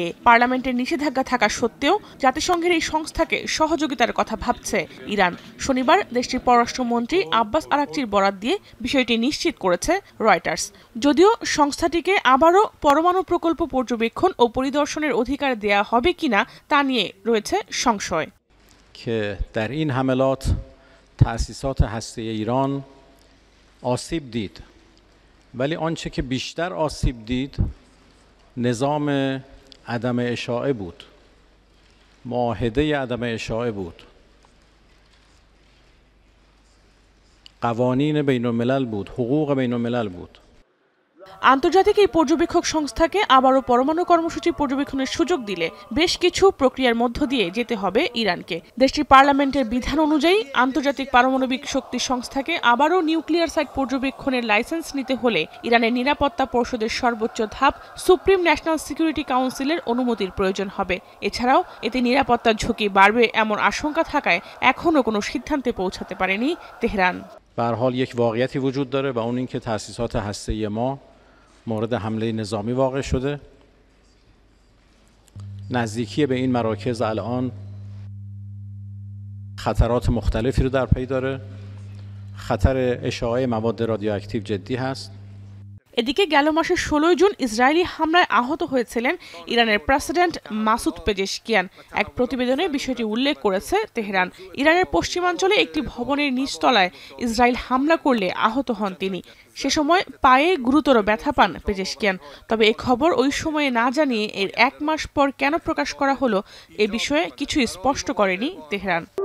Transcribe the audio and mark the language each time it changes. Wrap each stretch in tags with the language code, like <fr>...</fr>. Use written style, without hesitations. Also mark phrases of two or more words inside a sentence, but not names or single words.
<bn>পার্লামেন্টের নিষেধাজ্ঞা থাকা সত্ত্বেও জাতিসংঘের এই সংস্থাকে সহযোগিতার কথা ভাবছে ইরান। শনিবার দেশটির পররাষ্ট্রমন্ত্রী আব্বাস আরাকচির বরাত দিয়ে বিষয়টি নিশ্চিত করেছে রয়টার্স। যদিও সংস্থাটিকে আবারও পরমাণু প্রকল্প পর্যবেক্ষণ ও পরিদর্শনের অধিকার দেয়া হবে কিনা তা নিয়ে রয়েছে সংশয়।</bn> <fa>در این حملات تأسیسات هسته‌ای ایران آسیب دید. ولی آنچه که بیشتر آسیب دید نظام عدم اشاعه بود، معاهده عدم اشاعه بود، قوانین بین الملل بود، حقوق بین الملل بود।</fa> <bn>আন্তর্জাতিক এই পর্যবেক্ষক সংস্থাকে আবারও পরমাণু কর্মসূচি পর্যবেক্ষণের সুযোগ দিলে বেশ কিছু প্রক্রিয়ার মধ্য দিয়ে যেতে হবে ইরানকে। দেশটির পার্লামেন্টের বিধান অনুযায়ী আন্তর্জাতিক পারমাণবিক শক্তি সংস্থাকে আবারও নিউক্লিয়ার সাইট পর্যবেক্ষণের লাইসেন্স নিতে হলে ইরানের নিরাপত্তা পরিষদের সর্বোচ্চ ধাপ সুপ্রিম ন্যাশনাল সিকিউরিটি কাউন্সিলের অনুমতির প্রয়োজন হবে। এছাড়াও এতে নিরাপত্তার ঝুঁকি বাড়বে এমন আশঙ্কা থাকায় এখনও কোনো সিদ্ধান্তে পৌঁছাতে পারেনি তেহরান।</bn> <fa>به هر حال یک واقعیتی وجود داره و اون این که تأسیسات هسته‌ای ما مورد حمله نظامی واقع شده. نزدیکی به این مراکز الان خطرات مختلفی رو در پی داره. خطر اشاعه مواد رادیواکتیو جدی هست.</fa> <bn>এদিকে গেল মাসের 16 জুন ইসরায়েলি হামলায় আহত হয়েছিলেন ইরানের প্রেসিডেন্ট মাসুদ পেজেশকিয়ান। এক প্রতিবেদনে বিষয়টি উল্লেখ করেছে তেহরান। ইরানের পশ্চিমাঞ্চলে একটি ভবনের নিচতলায় ইসরায়েল হামলা করলে আহত হন তিনি। সে সময় পায়ে গুরুতর ব্যথা পান পেজেশকিয়ান। তবে এই খবর ওই সময়ে না জানিয়ে এর 1 মাস পর কেন প্রকাশ করা হলো এ বিষয়ে কিছুই স্পষ্ট করেনি তেহরান।</bn>